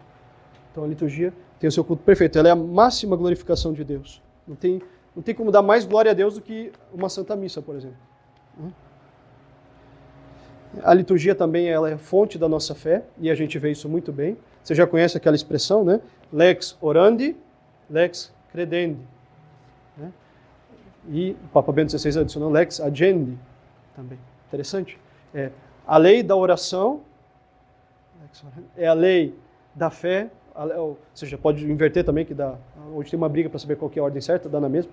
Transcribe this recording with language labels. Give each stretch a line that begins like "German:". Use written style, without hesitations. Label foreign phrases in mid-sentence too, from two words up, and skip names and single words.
Portuguese: Então, a liturgia tem o seu culto perfeito. Ela é a máxima glorificação de Deus. Não tem como dar mais glória a Deus do que uma Santa Missa, por exemplo. A liturgia também ela é fonte da nossa fé, e a gente vê isso muito bem. Você já conhece aquela expressão, né?
Latin: Lex orandi, lex credendi.
Portuguese: Né? E o Papa Bento XVI adicionou
Latin: lex agendi
Portuguese: também. Interessante. A lei da oração é a lei da fé, ou seja, pode inverter também, que hoje tem uma briga para saber qual que é a ordem certa, dá na mesma.